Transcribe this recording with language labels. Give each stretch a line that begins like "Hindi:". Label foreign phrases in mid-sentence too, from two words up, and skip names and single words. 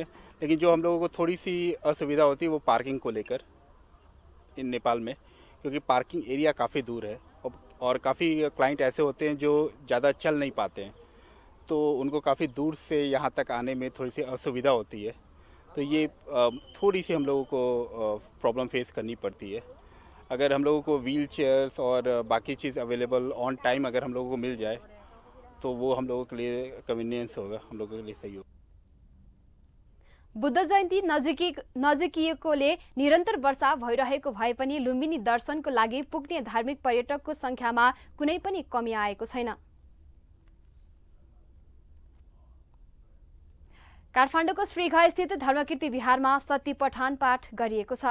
Hindi: लेकिन जो हम लोगों को थोड़ी सी असुविधा होती है वो पार्किंग को लेकर इन नेपाल में, क्योंकि पार्किंग एरिया काफ़ी दूर है और काफ़ी क्लाइंट ऐसे होते हैं जो ज़्यादा चल नहीं पाते हैं, तो उनको काफ़ी दूर से यहाँ तक आने में थोड़ी सी असुविधा होती है। तो ये थोड़ी सी हम लोगों को
English: problem face
Hindi: करनी पड़ती है। अगर हम लोगों को
English: wheel chairs
Hindi: और बाकी चीज़
English: available on time
Hindi: अगर हम लोगों को मिल जाए तो वो हम लोगों के लिए कन्वीनियंस होगा, हम लोगों के लिए सही होगा।
Nepali: बुद्ध जयन्ती नजिकिएकोले निरन्तर वर्षा भइरहेको भए पनि लुम्बिनी दर्शनको लागि पुग्ने धार्मिक पर्यटकको संख्यामा कुनै पनि कमी आएको छैन। काठमाडौँको श्रीघास्थित धर्मकीर्ति बिहारमा सती पठान पाठ गरिएको छ।